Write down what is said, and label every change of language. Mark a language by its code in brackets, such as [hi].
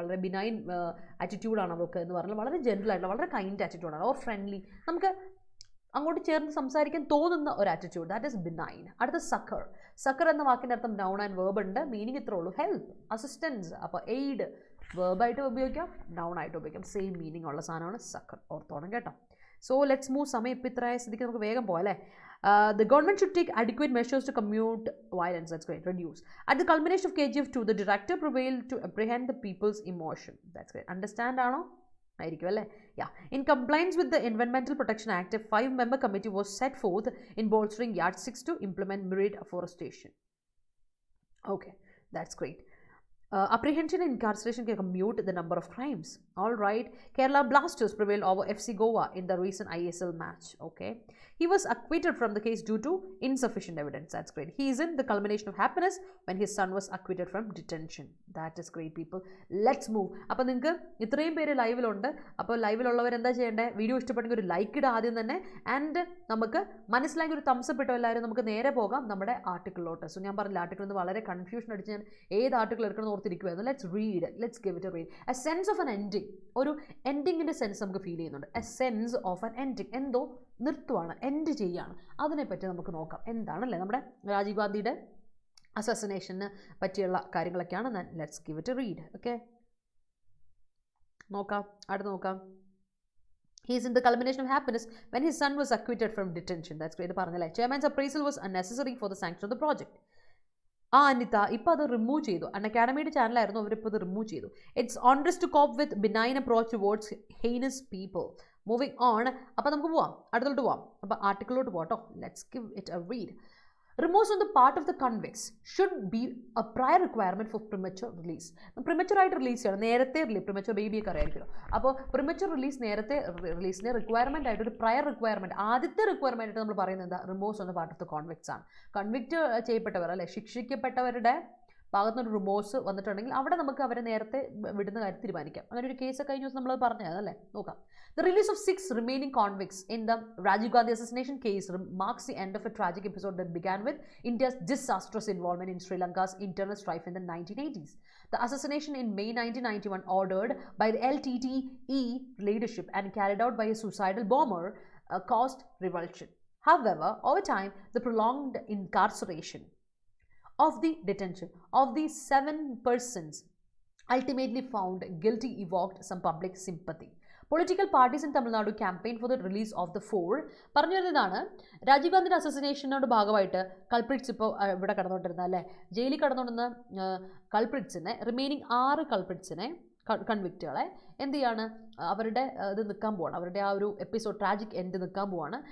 [ml] വളരെ ബിനൈൻ ആറ്റിറ്റ്യൂഡാണ് അവൾക്ക് എന്ന് പറഞ്ഞാൽ വളരെ ജെൻറ്റിലായിട്ടുള്ള വളരെ കൈൻഡ് ആറ്റിറ്റ്യൂഡാണ്, ഓർ ഫ്രണ്ട്ലി, നമുക്ക് അങ്ങോട്ട് ചേർന്ന് സംസാരിക്കാൻ തോന്നുന്ന ഒരു ആറ്റിറ്റ്യൂഡ്, [en] That is benign. [ml] അടുത്ത സക്കർ. സക്കർ എന്ന വാക്കിൻ്റെ അർത്ഥം നൗൺ ആൻഡ് വേർബ് ഉണ്ട്, മീനിങ് ഇത്രേ ഉള്ളൂ, ഹെൽപ്പ്, അസിസ്റ്റൻസ്. അപ്പോൾ എയ്ഡ് വേർബായിട്ട് ഉപയോഗിക്കാം, നൗൺ ആയിട്ട് ഉപയോഗിക്കാം, സെയിം മീനിങ് ഉള്ള സാധനമാണ് സക്കർ, ഓർത്തോണം കേട്ടോ. [en] So let's move. [ml] സമയം ഇപ്പം ഇത്രയായ സ്ഥിതിക്ക് നമുക്ക് വേഗം പോകാം അല്ലേ. [en] The government should take adequate measures to commute violence, that's great, reduce. At the culmination of KGF 2, the director prevailed to apprehend the people's emotion, that's great. [ml] Understand ആണോ? ആയിരിക്കും അല്ലേ. [en] In compliance with the Environmental Protection Act, a 5-member committee was set forth in bolstering yardsticks to implement myriad afforestation. Okay, that's great. Apprehension and incarceration can commute the number of crimes. All right. Kerala Blasters prevailed over FC Goa in the recent ISL match. Okay. He was acquitted from the case due to insufficient evidence. That's great. He is in the culmination of happiness when his son was acquitted from detention. That is great, people. Let's move. [ml] അപ്പോൾ നിങ്ങൾക്ക് ഇത്രയും പേര് ലൈവിലുണ്ട്. അപ്പോൾ ലൈവിലുള്ളവർ എന്താ ചെയ്യേണ്ടത്? Video ഇഷ്ടപ്പെട്ടെങ്കിൽ ഒരു like ഇടുക ആദ്യം തന്നെ. ആൻഡ് നമുക്ക് മനസ്സിലാക്കി ഒരു തംസ് അപ്പ് ഇട്ടോ എല്ലാവരും. നമുക്ക് നേരെ പോകാം നമ്മുടെ ആർട്ടിക്കിളിലോട്ട്. സോ ഞാൻ പറഞ്ഞില്ല, ആർട്ടിക്കിൾ എന്ന് വളരെ കൺഫ്യൂഷൻ അടിച്ച് ഞാൻ ഏത് ആർട്ടിക്കിൾ എടുക്കണം ഓർത്തിരിക്കുമായിരുന്നു. [en] Let's read, let's give it a read. A sense of an ending, [ml] ഒരു എൻഡിങ്ങിൻ്റെ സെൻസ് നമുക്ക് ഫീൽ ചെയ്യുന്നുണ്ട്. [en] a sense of an ending, [ml] എന്തോ നിർത്തുവാണ്, എൻഡ് ചെയ്യുകയാണ്. അതിനെപ്പറ്റി നമുക്ക് നോക്കാം എന്താണല്ലേ നമ്മുടെ രാജീവ് ഗാന്ധിയുടെ അസസിനേഷന് പറ്റിയുള്ള കാര്യങ്ങളൊക്കെയാണ്. [en] Let's give it a read. [ml] Okay, നോക്കാം, അടുത്ത് നോക്കാം. [en] He is in the culmination of happiness when his son was acquitted from detention. That's great. [ml] പറഞ്ഞല്ലേ, [en] chairman's appraisal was unnecessary for the sanction of the project. [ml] Anitha ഇപ്പോൾ അത് remove ചെയ്തു. അക്കാഡമിയുടെ ചാനലായിരുന്നു, അവരിപ്പോൾ അത് remove ചെയ്തു. [en] It's onerous to cope with benign approach towards heinous people. Moving on. [ml] അപ്പോൾ നമുക്ക് പോവാം, അടുത്തോട്ട് പോവാം. അപ്പോൾ ആർട്ടിക്കിളിലോട്ട് പോകട്ടോ. [en] Let's give it a read. Remorse on the part of the convicts should be a prior requirement for premature release. Premature [ml] ആയിട്ട് release ചെയ്യണം, നേരത്തെ പ്രിമച്ചുവർ ബേബിയൊക്കെ അറിയായിരിക്കുമല്ലോ. അപ്പോൾ പ്രിമച്ചുവർ റിലീസ്, നേരത്തെ റിലീസിന് റിക്വയർമെൻ്റ് ആയിട്ട് ഒരു പ്രയർ റിക്വയർമെൻറ്റ്, ആദ്യത്തെ റിക്വയർമെൻ്റ് ആയിട്ട് നമ്മൾ പറയുന്നത് എന്താ? [en] remorse on the part of the convicts [ml] ആണ്. കൺവിക്റ്റ് ചെയ്യപ്പെട്ടവർ അല്ലെ, ശിക്ഷിക്കപ്പെട്ടവരുടെ ഭാഗത്തുനിന്ന് റിമോഴ്സ് വന്നിട്ടുണ്ടെങ്കിൽ അവിടെ നമുക്ക് അവരെ നേരത്തെ വിടുന്ന കാര്യം തീരുമാനിക്കാം. അങ്ങനെ ഒരു കേസ് കഴിഞ്ഞ ദിവസം നമ്മൾ പറഞ്ഞതല്ലേ, നോക്കാം. [en] The release of 6 remaining convicts in the Rajiv Gandhi assassination case marks the end of a tragic episode that began with India's disastrous involvement in Sri Lanka's internal strife in the 1980s. The assassination in May 1991, ordered by the LTTE leadership and carried out by a suicidal bomber, caused revulsion. However, over time, the prolonged incarceration of the detention of these 7 persons ultimately found guilty evoked some public sympathy. Political parties in Tamil Nadu campaigned for the release of the 4. [ml] പറഞ്ഞു വരുന്നതാണ്, രാജീവ് ഗാന്ധിയുടെ അസസിനേഷനോട് ഭാഗമായിട്ട് culprits ഇപ്പോൾ ഇവിടെ കടന്നുകൊണ്ടിരുന്ന അല്ലേ, ജയിലിൽ കടന്നുകൊണ്ടിരുന്ന കൾപ്രിറ്റ്സിനെ, remaining 6 കൾപ്രിറ്റ്സിനെ, കൺവിക്റ്റുകളെ എന്ത് ചെയ്യാണ്, അവരുടെ ഇത് നിൽക്കാൻ പോവാണ്, അവരുടെ ആ ഒരു എപ്പിസോഡ് ട്രാജിക് എൻഡ് നിൽക്കാൻ പോവാണ്.